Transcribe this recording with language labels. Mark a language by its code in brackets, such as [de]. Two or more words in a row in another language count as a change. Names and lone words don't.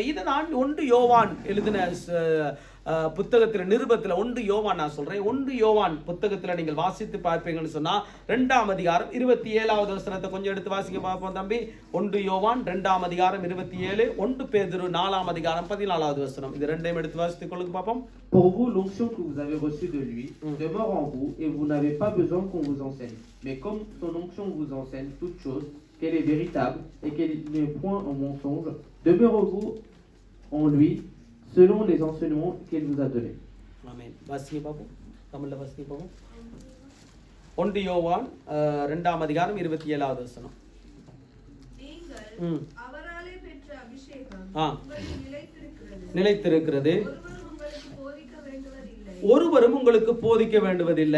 [ta] இதை நான் 1 யோவான் எழுதின புத்தகத்தில் நிருபத்தில் 1 யோவான் நான் சொல்றேன். 1 யோவான் புத்தகத்தில் நீங்கள் வாசித்து பார்ப்பீங்கன்னு சொன்னா 2ஆம் அதிகாரம் 27வது வசனத்தை கொஞ்சம் எடுத்து வாசிக்க பார்ப்போம் தம்பி. 1 யோவான் 2ஆம் அதிகாரம் 27, 1 பேதுரு 4ஆம் அதிகாரம் 14வது வசனம். இது ரெண்டையும் எடுத்து வாசித்து கொள்ளுங்க பார்ப்போம். [fr] Pour vous, l'onction que vous avez reçue de lui demeure en vous et vous n'avez pas besoin qu'on vous enseigne. Mais comme son onction vous enseigne toute chose, qu'elle est véritable et qu'elle n'est point en mensonge, demeurez-vous en lui selon les enseignements qu'il vous a donnés. [ta] ஆமென். வாசிக்க பார்ப்போம். தமிழ்ல வாசிக்க பார்ப்போம். 1 யோவான் 2ஆம் அதிகாரம் 27வது வசனம். நீங்கள் அவராலே பெற்ற அபிஷேகம் உங்களுக்கு நிலைத்திருக்கிறது. ஒருவரும் உங்களுக்கு போதிக்க வேண்டுவதில்லை.